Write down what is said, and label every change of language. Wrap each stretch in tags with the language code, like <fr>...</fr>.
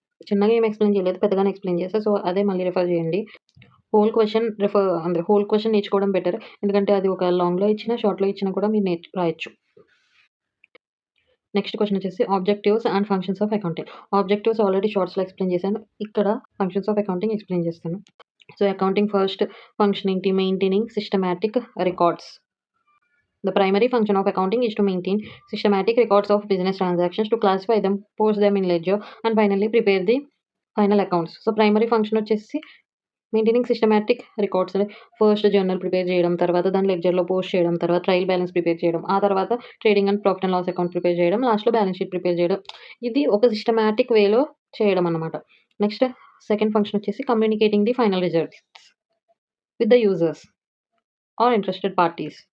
<te>చిన్నగా ఏమి ఎక్స్‌ప్లెయిన్ చేయలేదు. పెద్దగానే ఎక్స్‌ప్లెయిన్ చేశా. సో, అదే మళ్ళీ రిఫర్ చేయండి. హోల్ క్వెషన్ నేర్చుకోవడం బెటర్. ఎందుకంటే అది ఒక లాంగ్‌లో ఇచ్చినా, షార్ట్‌లో ఇచ్చినా కూడా మీరు రాయొచ్చు. నెక్స్ట్ క్వెషన్ వచ్చేసి objectives and functions of accounting. Objectives already షార్ట్స్‌లో ఎక్స్‌ప్లెయిన్ చేశాను. ఇక్కడ ఫంక్షన్స్ ఆఫ్ అకౌంటింగ్ ఎక్స్‌ప్లెయిన్ చేస్తాను. సో, అకౌంటింగ్ ఫస్ట్ ఫంక్షన్ ఏంటి? Maintaining systematic records.</te> <en>The primary function of accounting is to maintain systematic records of business transactions, to classify them, post them in ledger, and finally prepare the final accounts. So, primary function వచ్చేసి maintaining systematic records.</en> <te>First journal prepare చేయడం, తర్వాత దాన్ని లెడ్జర్‌లో post చేయడం, తర్వాత trial balance prepare చేయడం, ఆ తర్వాత trading and profit and loss account prepare చేయడం, లాస్ట్‌లో బ్యాలెన్స్ షీట్ ప్రిపేర్ చేయడం. ఇది ఒక సిస్టమాటిక్ వేలో చేయడం అన్నమాట. నెక్స్ట్</te> <en>Second function వచ్చేసి communicating the final results with the users or interested parties.</en>